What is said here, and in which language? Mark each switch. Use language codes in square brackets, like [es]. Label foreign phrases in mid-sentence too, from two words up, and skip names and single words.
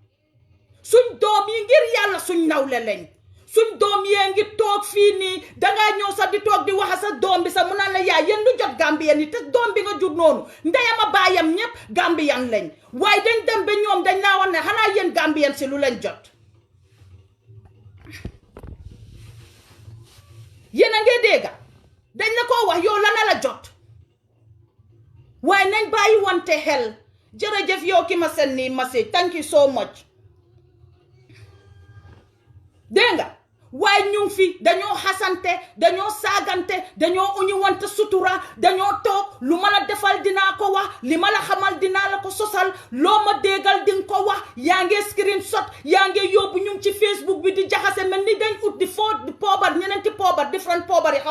[wo] ngir yàlla suñ nawle lañ suñ doom yee ngi toog fii nii dangaa ñëw sax di toog di wax sa doom bi sax mu naan la yaay yéen lu jot Gambien yi te doom bi nga jur noonu ndeyam a baayam ñëpp Gambien lañ waaye dañ dem ba ñoom dañ laa wax ne xanaa yéen Gambien si lu leen jot yéen a ngi dégg dañ la ko wax yow lana la jot waaye nañ bàyyi wante xel jërëjëf yow ki ma seen nii message [en] thank you so much [wo] dégg nga waaye ñu ngi fi dañoo xasante dañoo saagante dañoo uñu wante sutura dañoo toog lu ma la defal dinaa ko wax li ma la xamal dinaa la ko sosal loo ma déggal dinga ko wax yaa ngi screenshot yaa ngi yóbbu ñu ngi ci Facebook bi di jaxase mel ni dañ ut di poobar ñeneenti poobar different poobar yi xaw